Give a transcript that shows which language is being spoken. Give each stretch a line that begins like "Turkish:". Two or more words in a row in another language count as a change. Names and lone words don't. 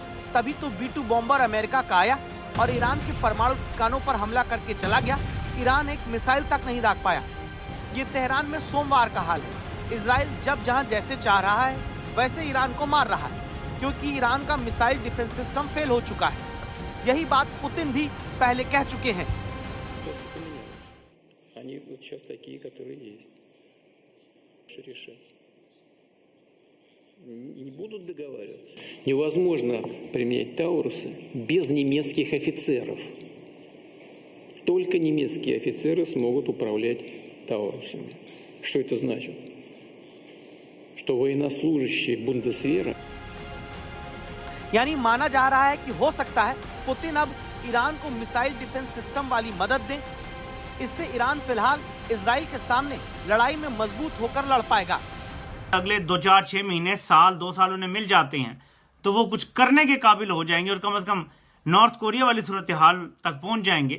Hindi: तभी तो B-2 बॉम्बर अमेरिका का आया और ईरान के परमाणु ठिकानों पर हमला करके चला गया। ईरान एक मिसाइल तक नहीं दाग पाया। ये तेहरान में सोमवार का हाल है। इजराइल जब जहां जैसे चाह रहा है वैसे ईरान को मार रहा है, क्योंकि ईरान का
English: missile defense system
Hindi: फेल हो चुका है। यही बात पुतिन भी पहले कह चुके हैं।
Russian: Не будут договариваться. Невозможно применять Таурусы без немецких офицеров. Только немецкие офицеры смогут управлять Таурусами. Что это значит? Что военнослужащие Бундесвера.
Hindi: यानी माना जा रहा है कि हो सकता है पुतिन अब ईरान को
English: missile defense system
Hindi: वाली मदद दें। इससे ईरान फिलहाल इजराइल के सामने लड़ाई में मजबूत होकर लड़ पाएगा। अगले 2, 4, 6 महीने, साल, 2 साल उन्हें मिल जाते हैं तो वो कुछ करने के काबिल हो जाएंगे और कम से कम नॉर्थ कोरिया वाली सूरत हाल तक पहुंच जाएंगे।